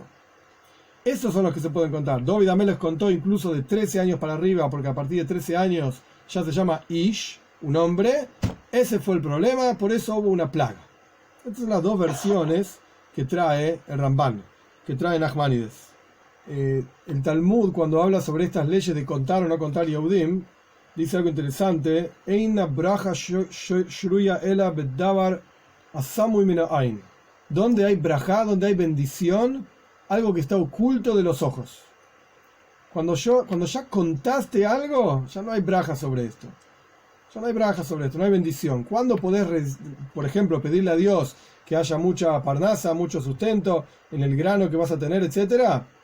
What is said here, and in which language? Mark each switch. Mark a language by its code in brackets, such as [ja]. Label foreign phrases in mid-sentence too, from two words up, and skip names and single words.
[es] Esos son los que se pueden contar. David Amelech contó incluso de 13 años para arriba, porque a partir de 13 años ya se llama Ish, un hombre. Ese fue el problema, por eso hubo una plaga. Estas son las dos versiones que trae el Ramban, que trae Nachmanides. El Talmud, cuando habla sobre estas leyes de contar o no contar Yehudim, dice algo interesante. [he] אין ברכה שרויה אלא בדבר הסמוי מן העין. [es] Donde hay braja, donde hay bendición, algo que está oculto de los ojos. Cuando ya contaste algo, ya no hay braja sobre esto. Ya no hay braja sobre esto, no hay bendición. ¿Cuándo podés, por ejemplo, pedirle a Dios que haya mucha parnasa, mucho sustento en el grano que vas a tener, etcétera?